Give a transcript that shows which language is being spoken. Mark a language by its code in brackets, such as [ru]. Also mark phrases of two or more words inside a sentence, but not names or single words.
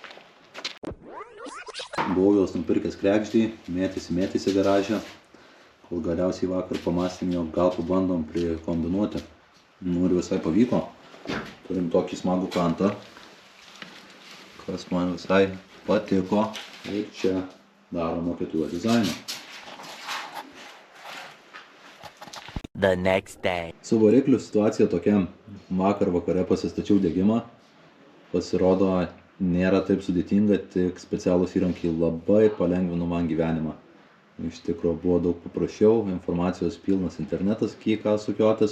[lt] Buvau jos nupirkęs kregždį, mėtėsi garaže, kol galiausiai vakar pamastėm, jog gal pabandom prikombinuoti. Ir visai pavyko. Turim tokį smagų kantą, kas man visai patiko. Ir čia darom kitų dizainą. [en] The next day. [lt] Su varikliu situacija tokia. Vakar vakare pasistačiau degimą. Pasirodo, nėra taip sudėtinga, tik specialūs įrankiai labai palengvino man gyvenimą. Iš tikrųjų buvo daug paprasčiau, informacijos pilnas internetas, kiek ką sukiotis.